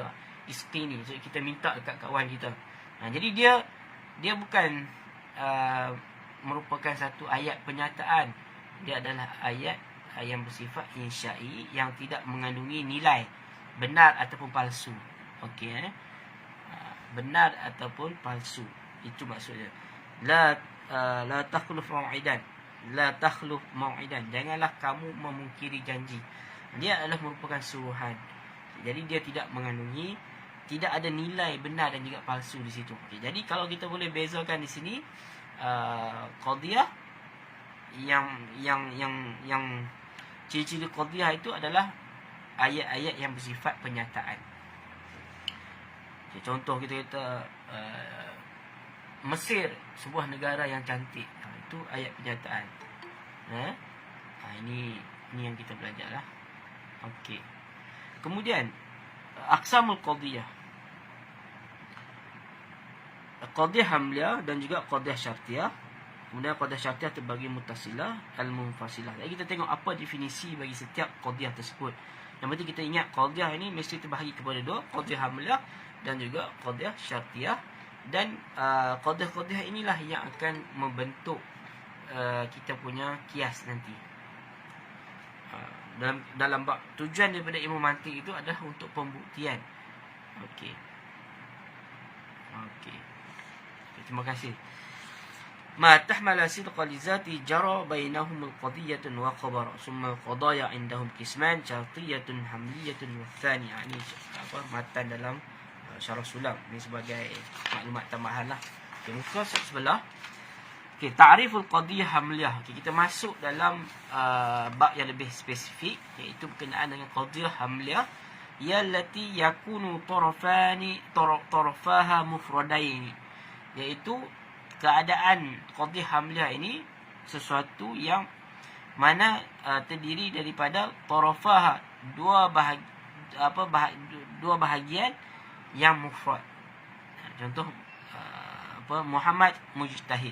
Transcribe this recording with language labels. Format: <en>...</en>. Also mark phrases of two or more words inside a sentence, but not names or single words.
<ms>Isqi ni so kita minta dekat kawan kita. Jadi dia bukan merupakan satu ayat penyataan. Dia adalah ayat yang bersifat insya'i yang tidak mengandungi nilai benar ataupun palsu. Okey, benar ataupun palsu. Itu maksudnya.</ms> <ar>لا تخلف موعدا. لا تخلف موعدا.</ar> <ms>Janganlah kamu memungkiri janji. Dia adalah merupakan suruhan. Jadi dia tidak mengandungi, tidak ada nilai benar dan juga palsu di situ. Okey, jadi kalau kita boleh bezakan di sini qadiyah yang ciri-ciri qadiyah itu adalah ayat-ayat yang bersifat penyataan. Okay, contoh kita kata Mesir sebuah negara yang cantik. Itu ayat penyataan. Ini yang kita belajar lah. Okey. Kemudian</ms> <ar>أقسام القضية. قضية حملية</ar> <ms>dan juga</ms> <ar>قضية شرطية. Kemudian قضية شرطية terbagi متصلة، المنفصلة.</ar> <ms>Jadi kita tengok apa definisi bagi setiap qadiyah tersebut. Yang penting kita ingat qadiyah ini mesti terbahagi kepada dua,</ms> <ar>قضية حملية</ar> <ms>dan juga</ms> <ar>قضية شرطية.</ar> <ms>Dan qadiyah-qadiyah inilah yang akan membentuk kita punya kias nanti. Dalam bab tujuan daripada ilmu mantik itu adalah untuk pembuktian. Okey. Terima kasih.</ms> <ar>ما احتمل صدقا لذاته جرى بينهم القضية وخبر. ثم القضايا عندهم قسمان شرطية حملية وثاني.</ar> <ms>Ini matan dalam Syarah Sulam. Ini sebagai maklumat tambahan lah. Okay, muka sebelah. Okay,</ms> <ar>تعريف القضية الحملية.</ar> <ms>Okay, kita masuk dalam bab yang lebih spesifik, iaitu berkenaan dengan</ms> <ar>قضية حملية، التي يكون طرفاها مفردين,</ar> <ms>iaitu keadaan</ms> <ar>قضية حملية</ar> <ms>ini sesuatu yang mana terdiri daripada tarafaha, dua bahagian yang mufrad. Contoh Muhammad mujtahid.</ms>